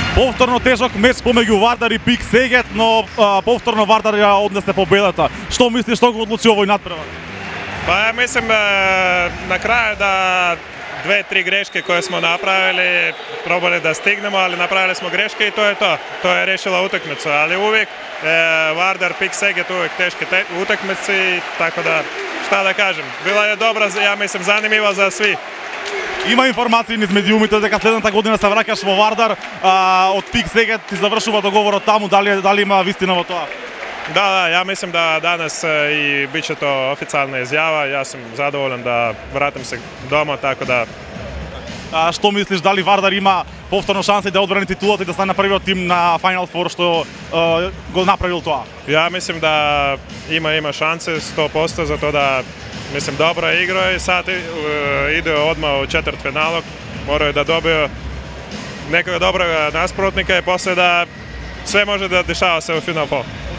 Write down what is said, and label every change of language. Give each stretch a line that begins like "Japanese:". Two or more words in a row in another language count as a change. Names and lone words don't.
Macedonian: Повторно тежок меч помеѓу Вардар и Пик Сегет, но повторно Вардар ја однесе победата. Што мислиш, што го одлучи овој надпревар?
Serbian: Pa ja mislim na kraju da 2-3 greške koje smo napravili, probali da stignemo, ali napravili smo greške i to je to. To je rešila utakmicu, ali uvijek Vardar, Pik Seget uvijek teške utakmice, tako da šta da kažem. Bila je dobra, ja mislim, zanimljiva za svi.
Macedonian: Има информации низ медиумите дека следната година се враќаш во Вардар, од Пик Сегет ти завршува договорот таму, дали има вистина во тоа?
Serbian: Da, ja mislim da danas i bit će to oficijalna izjava. Ja sam zadovoljan da vratim se doma, tako da...
Macedonian: Што мислиш, дали Вардар има повторно шанси да одбрани титулата и да стане првиот тим на Final Four што го направил тоа?
Serbian: Ja mislim da ima šanse 100% za to da, mislim, dobro igraju i sad ide odmah u četvrtfinalu. Moraju da dobiju nekog dobrog nasprotnika i posle da sve može da dešava se u Final Four.